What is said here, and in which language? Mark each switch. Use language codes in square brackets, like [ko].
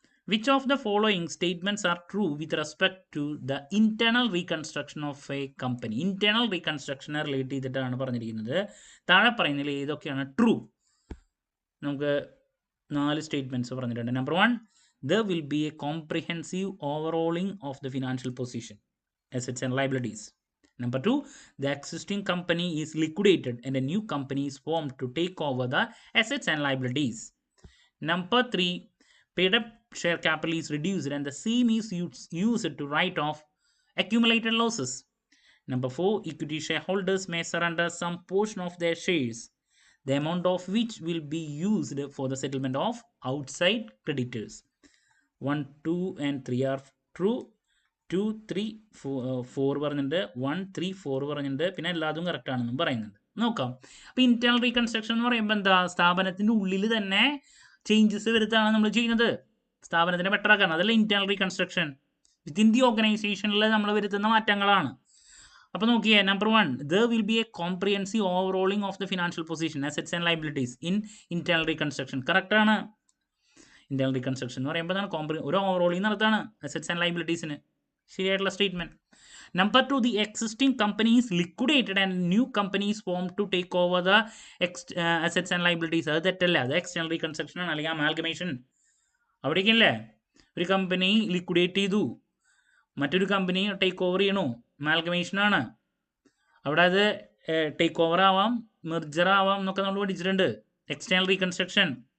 [en] Which of the following statements are true with respect to the internal reconstruction of a company? [ml] Internal reconstruction relate ചെയ്തിട്ടാണ് പറഞ്ഞിരിക്കുന്നത്. താഴെ പറയുന്നതിൽ ഏതൊക്കെയാണ് true? നമുക്ക് 4 statements പറഞ്ഞിട്ടുണ്ട്. [en] Number 1, there will be a comprehensive overhauling of the financial position, assets and liabilities. Number 2, the existing company is liquidated and a new company is formed to take over the assets and liabilities. Number 3, paid up share capital is reduced and the same is used to write off accumulated losses. Number 4, equity shareholders may surrender some portion of their shares, the amount of which will be used for the settlement of outside creditors. 1, 2 and 3 are true. 2, 3, 4 [ml] പറഞ്ഞിട്ടുണ്ട്. 1, 3, 4 പറഞ്ഞിട്ടുണ്ട്. പിന്നെ എല്ലാതും correct ആണെന്നും പറയുന്നുണ്ട്. നോക്കാം. അപ്പോൾ internal reconstruction എന്ന് പറയുമ്പോൾ എന്താ, സ്ഥാപനത്തിൻ്റെ ഉള്ളിൽ തന്നെ ചേഞ്ചസ് വരുത്താണ് നമ്മൾ ചെയ്യുന്നത്. സ്ഥാപനത്തിനെ ബെറ്റർ ആക്കാൻ, അതല്ല ഇന്റേണൽ റീകൺസ്ട്രക്ഷൻ. വിത്തിൻ ദി ഓർഗനൈസേഷനിൽ നമ്മൾ വരുത്തുന്ന മാറ്റങ്ങളാണ്. അപ്പോൾ നോക്കിയേ, [en] Number 1, there will be a comprehensive overhauling of the financial position, assets and liabilities in internal reconstruction. [ml] കറക്റ്റാണ്. ഇന്റേണൽ റീകൺസ്ട്രക്ഷൻ എന്ന് പറയുമ്പോൾ ഒരു ഓവറോളിങ് നടത്താണ് അസറ്റ്സ് ആൻഡ് ലൈബിലിറ്റീസിന്. ശരിയായിട്ടുള്ള statement. [en] Number 2, the existing company is liquidated and new company is formed to take over the assets and liabilities. [ml] അത് തെറ്റല്ല, അത് external reconstruction ആണ്, അല്ലെങ്കിൽ അമാൽഗമേഷൻ. അവിടേക്കല്ലേ, ഒരു കമ്പനി ലിക്വിഡേറ്റ് ചെയ്തു, മറ്റൊരു കമ്പനി ടേക്ക് ഓവർ ചെയ്യണു, അമാൽഗമേഷനാണ്. അവിടെ അത് ടേക്ക് ഓവർ ആവാം, മെർജർ ആവാം എന്നൊക്കെ നമ്മൾ പഠിച്ചിട്ടുണ്ട്. External reconstruction.